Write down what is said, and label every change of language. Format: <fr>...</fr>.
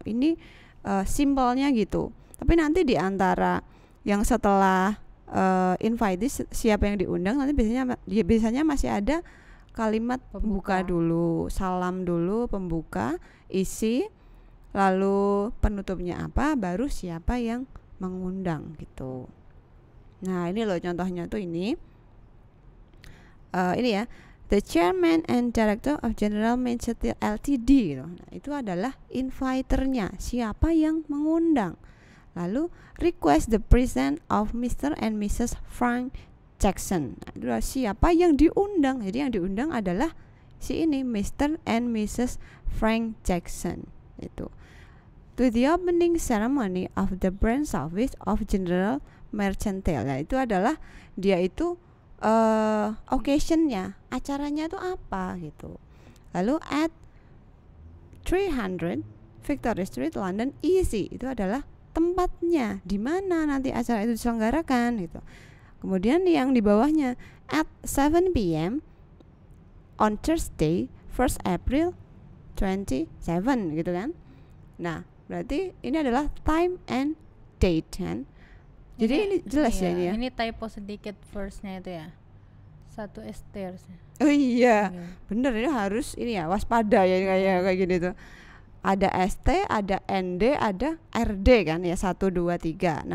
<id>Ini simpelnya gitu. Tapi nanti di antara yang setelah invitee siapa yang diundang, nanti biasanya masih ada kalimat pembuka dulu, salam dulu, pembuka, isi, lalu penutupnya apa, baru siapa yang mengundang gitu. Nah ini loh contohnya tuh ini ya, the chairman and director of General Manchester Ltd gitu. Nah, itu adalah inviternya, siapa yang mengundang.</id> <en>Lalu request the presence of Mr. and Mrs. Frank Jackson.</en> <id>Nah, itu adalah siapa yang diundang. Jadi yang diundang adalah si ini, Mr.</id> <en>and Mrs. Frank Jackson itu. To the opening ceremony of the branch office of General Mercantile.</en> <id>Nah, itu adalah dia itu occasionnya, acaranya itu apa gitu.</id> <en>Lalu at 300 Victoria Street, London, easy.</en> <id>Itu adalah tempatnya, di mana nanti acara itu diselenggarakan gitu. Kemudian yang di bawahnya at 7 p.m.</id> <en>on Thursday 1st April 27 gitu kan.</en> <id>Nah, berarti ini adalah time and date kan. Jadi ini jelas ya ini ya. Ini typo sedikit first-nya itu ya. 1 ST harusnya. Oh iya. Bener, ini harus ini ya, waspada ya kayak gini tuh. Ada ST, ada ND, ada RD kan ya, 1, 2, 3.</id>